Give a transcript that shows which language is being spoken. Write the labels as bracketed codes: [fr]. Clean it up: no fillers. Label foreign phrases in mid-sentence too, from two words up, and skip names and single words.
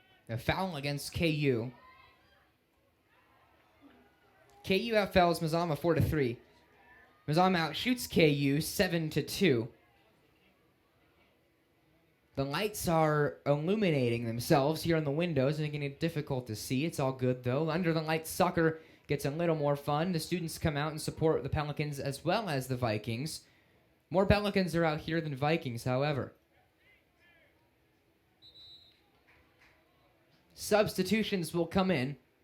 [en] A foul against KU. KU outfouls Mazama 4-3. Mazama outshoots KU 7-2. The lights are illuminating themselves here on the windows, making it difficult to see. It's all good, though. Under the lights, soccer gets a little more fun. The students come out and support the Pelicans as well as the Vikings. More Pelicans are out here than Vikings, however. Substitutions will come in.